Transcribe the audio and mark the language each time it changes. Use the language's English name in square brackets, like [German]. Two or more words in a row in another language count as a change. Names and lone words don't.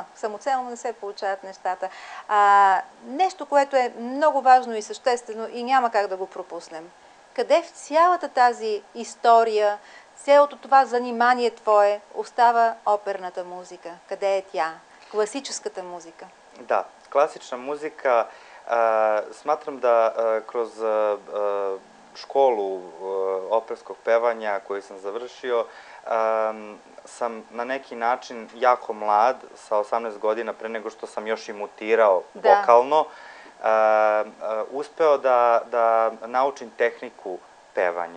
[Bulgarian] Самоцелно не се получават нещата. Нещо, което е много важно и съществено и няма как да го пропуснем. Къде в цялата тази история, цялото това занимание твое остава оперната музика? Къде е тя? Класическата музика? [Serbian] Da, klasična muzika, smatram da kroz školu operskog pevanja koju sam završio, sam na neki način jako mlad, sa 18 godina, pre nego što sam još i mutirao vokalno, uspeo da naučim tehniku pevanja.